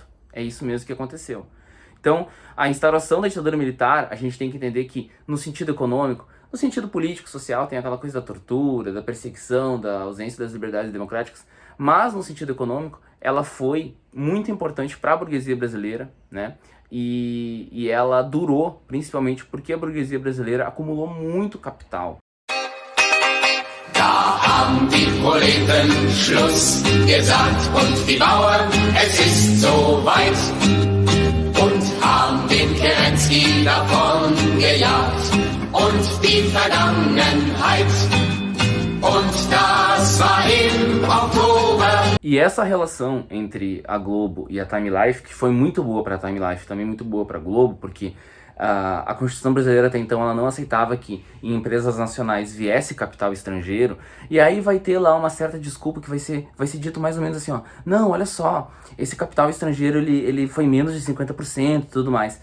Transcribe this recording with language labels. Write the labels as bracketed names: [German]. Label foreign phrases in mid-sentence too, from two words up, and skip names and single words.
[Portuguese] É isso mesmo que aconteceu. Então, a instauração da ditadura militar, a gente tem que entender que, no sentido econômico, no sentido político, social, tem aquela coisa da tortura, da perseguição, da ausência das liberdades democráticas, mas no sentido econômico, ela foi muito importante para a burguesia brasileira, né? E ela durou, principalmente porque a burguesia brasileira acumulou muito capital. [German] Da haben die Proleten Schluss gesagt und die Bauern, es ist so weit und haben den Kerensky davon gejagt und die Vergangenheit und das war im Oktober. [Portuguese] E essa relação entre a Globo e a Time Life, que foi muito boa para a Time Life, também muito boa para a Globo, porque a Constituição brasileira até então ela não aceitava que em empresas nacionais viesse capital estrangeiro, e aí vai ter lá uma certa desculpa que vai ser dito mais ou menos assim, ó, não, olha só, esse capital estrangeiro ele foi menos de 50% e tudo mais.